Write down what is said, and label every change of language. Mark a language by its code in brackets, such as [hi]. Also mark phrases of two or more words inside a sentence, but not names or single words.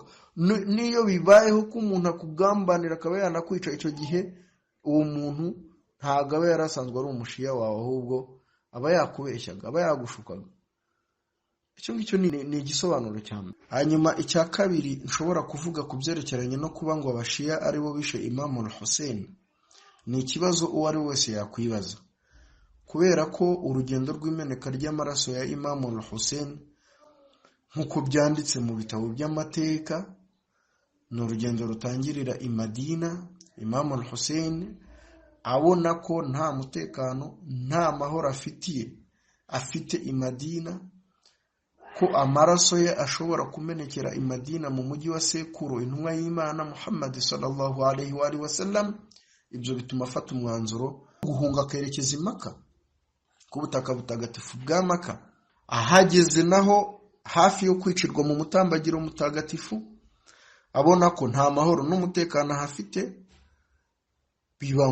[rw] Niyo bibayeho ko umuntu akugambanira akaba yanakwica, icyo gihe uwo muntu ntabwo aba yarasanzwe ari umushiya wawe, ahubwo aba yakubeshyaga, aba yagushukaga. Icyo ngicyo ni igisobanuro cyane. Hanyuma icya kabiri nshobora kuvuga ku byerekeranye no kuba ngo abashiya aribo bishe Imam al-Hussein, ni ikibazo uwo ari wese yakwibaza, kubera ko urugendo rw'imeneka ry'amaraso ya Imam al-Hussein nk'uko byanditse mu bitabo by'amateka ni urugendo rutangirira i Madina. Imam al-Hussein abona ko nta mutekano, nta mahoro afite i Madina, ko amaraso ye ashobora kumenekera i Madina mu mujyi wa sekuru intumwa y'Imana Muhammad [ar] صلى الله عليه وسلم. [rw] Ibyo bituma afata umwanzuro guhunga akerekeza i Maka, ku butaka butagatifu bwa Maka. Ahageze naho hafi yo kwicirwa mu mutambagiro mutagatifu, abona ko nta mahoro n'umutekano hafite, biba